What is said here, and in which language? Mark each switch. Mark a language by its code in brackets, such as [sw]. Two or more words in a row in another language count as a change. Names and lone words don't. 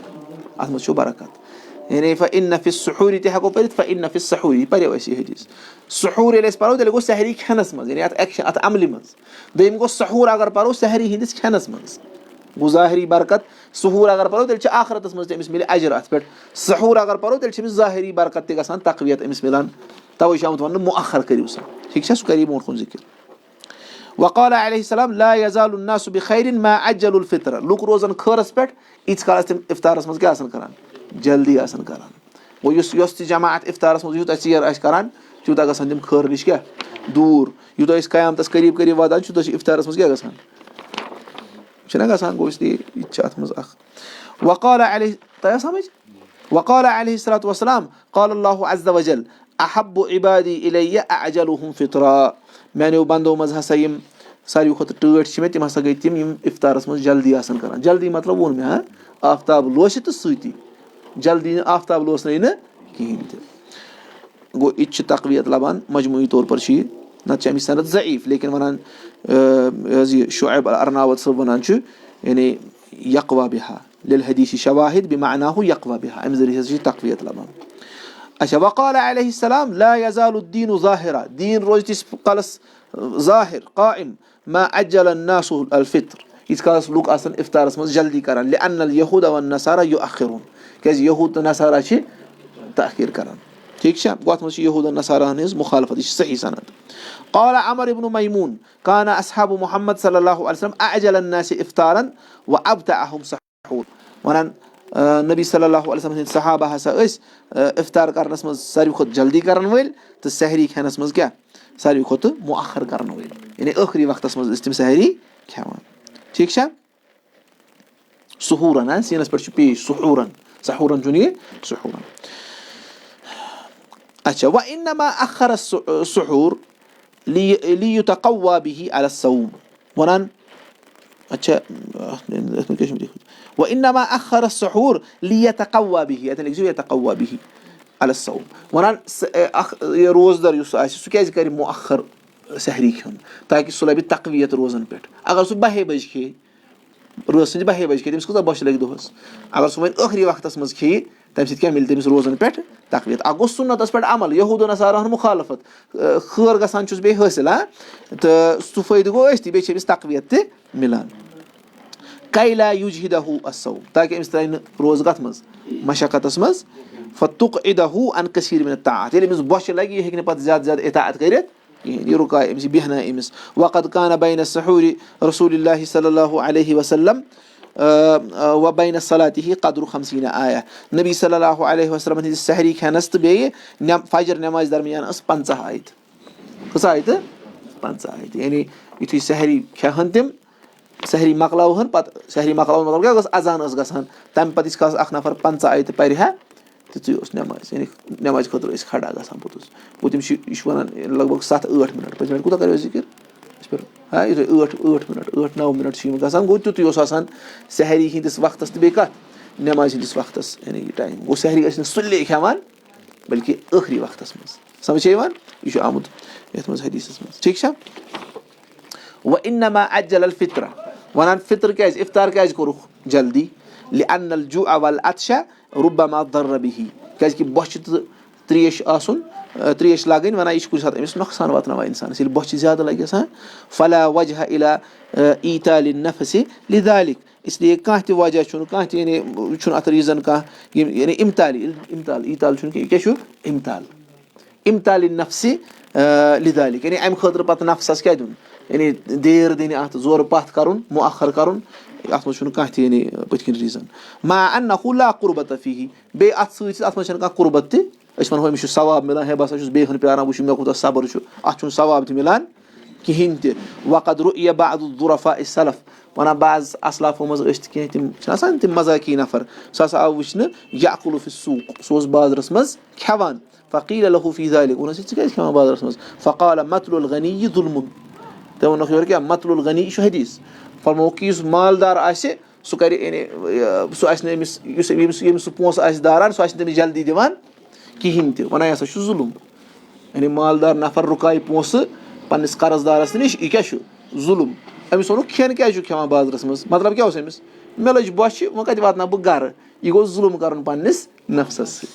[ks] اَتھ منٛز چھو برکت یعنی [ar] فإن فی السحوٗرِ [ks] تہِ ہٮ۪کو پٔرِتھ [ar] فإن فی السحوٗرِ [ks] یہِ پَریو اَسہِ یہِ حدیٖث سحوٗر ییٚلہِ أسۍ پَرو تیٚلہِ گوٚو سحری کھٮ۪نَس منٛز یعنی اَتھ عملہِ منٛز دوٚیِم گوٚو سحوٗر اگر پَرو سحری ہِنٛدِس کھٮ۪نَس منٛز گوٚو ظٲہری برکت سحوٗر اگر پَرو تیٚلہِ چھِ آخرَتَس منٛز تہِ أمِس مِلہِ اجر اَتھ پٮ۪ٹھ سحوٗر اگر پَرو تیٚلہِ چھِ أمِس ظٲہری برکت تہِ گژھان تقویت أمِس مِلان تَوَے چھُ آمُت وَننہٕ مُعخر کٔرِو سا ٹھیٖک چھا سُہ کَرِ برونٛٹھ کُن ذِکِر [ar] وقال علیہ السلام لا یزال الناس بخیر ما عجلوا الفطر [ks] لُکھ روزان خٲرَس پٮ۪ٹھ ییٖتِس کالَس تِم اِفطارَس منٛز کیاہ آسان کَران جلدی آسان کَران گوٚو یۄس تہِ جماعت اِفطارَس منٛز یوٗتاہ ژیر آسہِ کَران تیوٗتاہ گژھان تِم خٲر نِش کیاہ دوٗر یوٗتاہ أسۍ قیامتَس قریٖب واتان تیوٗتاہ چھِ اِفطارَس منٛز کیاہ گژھان چھُنہ گژھان گوٚو اِسلیے یہِ تہِ چھِ اَتھ منٛز اکھ [ar] وقال علیہ [ks] تۄہہِ آو سَمٕجھ [ar] وقال علیہ الصلوۃ والسلام قال الله عز وجل احب عبادی الیہ اعجلهم فطرا [ks] میانیو بنٛدو منٛز ہسا یِم ساروی کھۄتہٕ ٹٲٹھۍ چھِ مےٚ تِم ہسا گٔے تِم یِم اِفطارَس منٛز جلدی آسان کران جلدی مطلب ووٚن مےٚ آفتاب لوسہِ تہٕ سۭتی جلدی نہٕ آفتاب لوسنٲے نہٕ کِہینۍ تہِ گوٚو یہِ تہِ چھِ تقویت لَبان [ur] مجموٗعی طور پر [ks] چھُ یہِ نتہٕ چھِ اَمِچ سند ضعیٖف لیکِن وَنان حظ یہِ شعیب ارناوت صٲب وَنان چھُ یعنی [ar] یقوا بِہا لِلحدیٖثِ شواہد بِمعناہُ یقوا بِہا [ks] اَمہِ ذٔریعہٕ ہسا چھِ تقویت لَبان اچھا [ar] وقال علیہ السلام لا یزال الدیٖنُ ظاہرا [ks] دیٖن روزِ تیٖتِس کالس ظاہر قائم ما [ar] عجل الناس الفطر [ks] ییٖتِس کالس لُکھ آسان اِفطارَس منٛز جلدی کران [ar] لأن اليهود والنصارى يؤخرون [ks] کیازِ یہوٗد تہٕ نصارا چھِ تاخیٖر کران ٹھیٖک چھا گوٚو اَتھ منٛز چھِ یہوٗد نصاراہن ہٕنٛز مُخالفت یہِ چھِ صحیح سند [ar] قال عمر ابن میمون كان اصحاب محمد صلی اللہ علیہ وسلم اعجل الناس افطارا وابطأهم سحور [ks] وَنان نبی [ar] صلی اللہ علیہ وسلم [ks] سٕنٛدۍ صحابہ ہسا ٲسۍ اِفطار کرنس منٛز ساروی کھۄتہٕ جلدی کرن وٲلۍ تہٕ سحری کھٮ۪نس منٛز کیاہ ساروی کھۄتہٕ مُعخر کرن وٲلۍ یعنی ٲخری وقتس منٛز ٲسۍ تِم سحری کھٮ۪وان ٹھیٖک چھا سحوٗرن سیٖنس پٮ۪ٹھ چھُ پیش سحوٗرن سحوٗرن چھُنہٕ یہِ سحوٗرن اچھا [ar] وانما اخر السحور ليتقوى به على الصوم [ks] وَنان اچھا [ar] وانما اخر السحور ليتقوى به [ks] اتٮ۪ن لیکھزیو [ar] يتقوى به على الصوم [ks] وَنان اکھ روزدر یُس آسہِ سُہ کیازِ کرِ مُعخر سحری کھیوٚن تاکہِ سُہ لَبہِ تقویت روزن پٮ۪ٹھ اگر سُہ 12 بجہِ کھیٚیہِ رٲژ سٕنٛزِ 12 بجہِ کھیٚیہِ تٔمِس کۭژاہ بۄچھِ لگہِ دۄہس اگر سُہ وۄنۍ ٲخری وقتس منٛز کھیٚیہِ تَمہِ سۭتۍ کیاہ مِلہِ تٔمِس روزن پٮ۪ٹھ تقویت اکھ گوٚو سُنتس پٮ۪ٹھ عمل یہوٗد نصاراہن مُخالفت خٲر گژھان چھُس بیٚیہِ حٲصِل تہٕ سُہ فٲیدٕ گوٚو أسۍ تہِ بیٚیہِ چھِ أمِس تقویت تہِ مِلان [ar] کَے لا یُجہِدہُ الصوم [ks] تاکہِ أمِس ترٛایہِ نہٕ روزٕ کَتھ منٛز مشقتس منٛز [ar] فتُقعدہُ عن کثیٖر من الطاعات [ks] ییٚلہِ أمِس بۄچھِ لگہِ یہِ ہیٚکہِ نہٕ پتہٕ زیادٕ زیادٕ اطاعت کٔرِتھ کِہینۍ یہِ رُکایہِ أمِس یہِ بیٚہنایہِ أمِس [ar] وقد کانہ بین السحوٗرِ رسول اللہ صلی اللہ علیہ وسلم وبین صلاتہِ قدرُ 50 آیہ [ks] نبی [ar] صلی اللہ [ks] علیہ وسلمن ہِنٛدِس سحری کھٮ۪نس تہٕ بیٚیہِ فجر نٮ۪مازِ درمیان ٲس 50 آیتہٕ کۭژاہ آیتہٕ 50 آیتہٕ یعنی یِتھُے سحری کھٮ۪ہن تِم سحری مۄکلاوہن پتہٕ سحری مۄکلاوُن مطلب کیاہ گژھِ اذان ٲس گژھان تَمہِ پتہٕ ییٖتِس کالس اکھ نفر 50 آیتہٕ پرِ ہا تِژٕے اوس نٮ۪ماز یعنی نٮ۪مازِ خٲطرٕ ٲسۍ کھڑا گژھان پوٚتُس گوٚو تِم چھِ یہِ چھُ وَنان [ur] لگ بگ [ks] 7-8 مِنٹ پٔتمہِ لٹہِ کوٗتاہ کَریو ذِکِر یِتھُے 8 مِنٹ 8-9 مِنٹ چھِ یِم گژھان گوٚو تیُتُے اوس آسان سحری ہِنٛدِس وقتس تہٕ بیٚیہِ کَتھ نٮ۪مازِ ہِنٛدِس وقتس یعنی یہِ ٹایم گوٚو سحری ٲسۍ نہٕ سُلے کھٮ۪وان بٔلکہِ ٲخری وقتس منٛز سمجھ چھا یِوان یہِ چھُ آمُت یَتھ منٛز حدیٖثس منٛز ٹھیٖک چھا [ar] وانما عجل الفطر [ks] وَنان فطر کیازِ اِفطار کیازِ کوٚرُکھ جلدی [ar] لأن الجوع والعطش ربما ضر به [ks] کیازِ کہِ بۄچھِ تہٕ ترٛیش آسُن ترٛیش لاگٕنۍ وَنان یہِ چھِ کُنہِ ساتہٕ أمِس نۄقصان واتناوان اِنسانَس ییٚلہِ بۄچھِ زیادٕ لَگہِ آسان [ar] فلا وجہ الا ایٖتالِ نفسِ لِذالِک [ks] اِسلیے کانٛہہ تہِ وجہ چھُنہٕ کانٛہہ تہِ یعنی چھُنہٕ اَتھ ریٖزَن کانٛہہ یعنی اِمتال ایٖتال چھُنہٕ کینٛہہ یہِ کیاہ چھُ [ar] اِمتالِ نفسِ لِذالِک [ks] یعنی اَمہِ خٲطرٕ پَتہٕ نفسَس کیاہ دیُن یعنی دیر دِنہِ اَتھ زورٕ پَتھ کَرُن مُعخر کَرُن اَتھ منٛز چھُنہٕ کانٛہہ تہِ یعنی پٔتھۍ کِنۍ ریٖزَن [ar] ما انہُ لا قُربَتَ فیٖہی [ks] بیٚیہِ اَتھ سۭتۍ اَتھ منٛز چھَنہٕ کانٛہہ قُربت تہِ أسۍ وَنہو أمِس چھُ ثواب مِلان ہے بہٕ ہسا چھُس بیٚیہِ ہن پیاران وٕچھُن مےٚ کوٗتاہ صبر چھُ اَتھ چھُنہٕ ثواب تہِ مِلان کِہیٖنۍ تہِ [ar] وقد رُیَ بعض الظُرفاء السلف [ks] وَنان بعض اَسلافو منٛز ٲسۍ تہِ کینٛہہ تِم چھِنہ آسان تِم مزاقی نفر سُہ ہسا آو وٕچھنہٕ [ar] یأکُلُ فی السوق [ks] سُہ اوس بازرَس منٛز کھٮ۪وان [ar] فقیٖل لہُ فی ذالِک [ks] ووٚنُس ژٕ کیازِ کھٮ۪وان بازرَس منٛز فقال [ar] مطل الغنی ظُلمُن [ks] تٔمۍ ووٚنُکھ یورٕ کیاہ [ar] مطل الغنی [ks] یہِ چھُ حدیٖث فرمووُکھ کہِ یُس مالدار آسہِ سُہ کَرِ یعنی سُہ آسہِ نہٕ أمِس ییٚمِس سُہ پونٛسہٕ آسہِ داران سُہ آسہِ نہٕ تٔمِس جلدی دِوان کِہیٖنۍ تہِ وَنان یہِ ہسا چھُ ظُلُم یعنی مالدار نفر رُکایہِ پونٛسہٕ پنٛنِس قرض دارَس نِش یہِ کیاہ چھُ ظُلُم أمِس ووٚنُکھ کھٮ۪ن کیازِ چھُ کھٮ۪وان بازرَس منٛز مطلب کیاہ اوس أمِس مےٚ لٔج بۄچھِ وۄنۍ کَتہِ واتناو بہٕ گرٕ یہِ گوٚو ظُلُم کَرُن پنٛنِس نفسَس